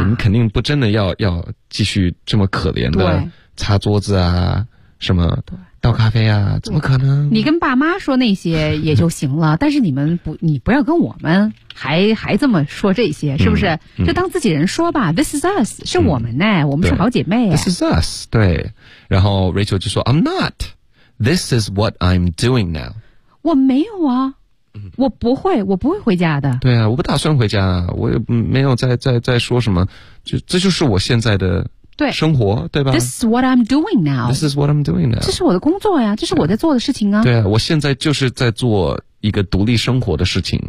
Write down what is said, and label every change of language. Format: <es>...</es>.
<zh>我们肯定不真的要继续这么可怜的擦桌子啊什么倒咖啡啊，怎么可能，你跟爸妈说那些也就行了但是你不要跟我们还这么说这些，是不是、就当自己人说吧、</zh> <en>This is us,</en> <zh>是我们呢、我们是好姐妹、</zh> <en>This is us,</en> <zh>对，然后 Rachel 就说</zh> <en>I'm not, This is what I'm doing now,</en> <zh>我没有啊，我不会回家的。对啊，我不打算回家，我也没有再说什么，这就是我现在的生活， 对吧</zh> <en>？This is what I'm doing now. This is what I'm doing now.</en> <zh>这是我的工作呀，这是我在做的事情啊。对啊，我现在就是在做一个独立生活的事情。</zh>